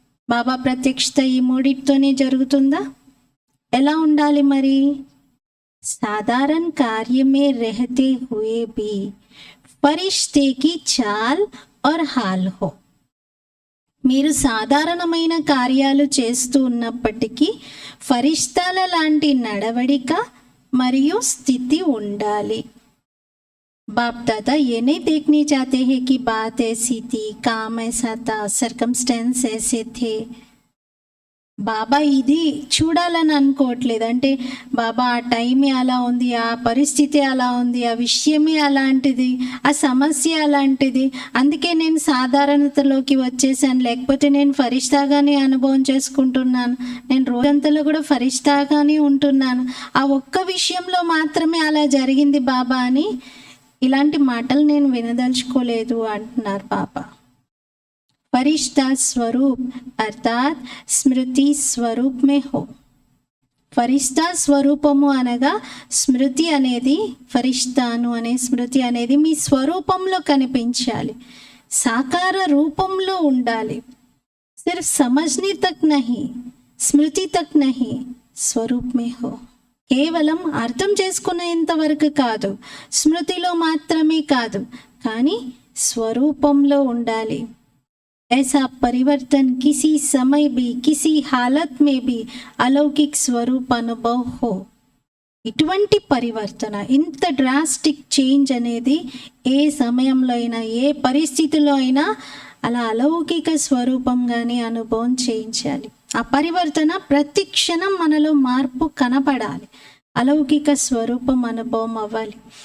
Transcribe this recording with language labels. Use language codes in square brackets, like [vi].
[te] బాబా ప్రత్యక్షత ఈ మూడిటితోనే జరుగుతుందా? ఎలా ఉండాలి మరి? [hi] साधारण कार्य में रहते हुए भी फरिश्ते की चाल और हाल हो. [te] మీరు సాధారణమైన కార్యాలు చేస్తూ ఉన్నప్పటికీ ఫరిష్తాల లాంటి నడవడిక మరియు స్థితి ఉండాలి. [hi] बाप दादा ये नहीं देखने चाहते हैं कि बात ऐसी थी, काम ऐसा था, सर्कमस्टेंस ऐसे थे. [te] బాబా ఇది చూడాలని అనుకోవట్లేదు. అంటే బాబా ఆ టైమే అలా ఉంది, ఆ పరిస్థితి అలా ఉంది, ఆ విషయమే అలాంటిది, ఆ సమస్య అలాంటిది, అందుకే నేను సాధారణతలోకి వచ్చేసాను, లేకపోతే నేను ఫరిష్తాగానే అనుభవం చేసుకుంటున్నాను, నేను రోజంతలో కూడా ఫరిష్తాగానే ఉంటున్నాను, ఆ ఒక్క విషయంలో మాత్రమే అలా జరిగింది బాబా అని ఇలాంటి మాటలు నేను వినదలుచుకోలేదు అంటున్నారు బాబా. [hi] फरिश्ता स्वरूप अर्थात स्मृति स्वरूप में हो. [te] ఫరిష్తా స్వరూపము అనగా స్మృతి అనేది, ఫరిష్తాను అనే స్మృతి అనేది మీ స్వరూపంలో కనిపించాలి, సాకార రూపంలో ఉండాలి. [hi] సిర్ఫ్ సమజ్నే తక్ నహీ, స్మృతి తక్ నహీ, స్వరూప్ మే హో. [te] కేవలం అర్థం చేసుకునేంత వరకు కాదు, స్మృతిలో మాత్రమే కాదు, కానీ స్వరూపంలో ఉండాలి. [hi] ऐसा परिवर्तन किसी समय भी किसी हालत में भी अलौकिक स्वरूप अनुभव हो. [te] ఇటువంటి పరివర్తన, ఇంత డ్రాస్టిక్ చేంజ్ అనేది ఏ సమయంలో అయినా ఏ పరిస్థితిలో అయినా అలా అలౌకిక స్వరూపంగానే అనుభవం చేయించాలి. ఆ పరివర్తన ప్రతి క్షణం మనలో మార్పు కనపడాలి, అలౌకిక స్వరూపం అనుభవం అవ్వాలి.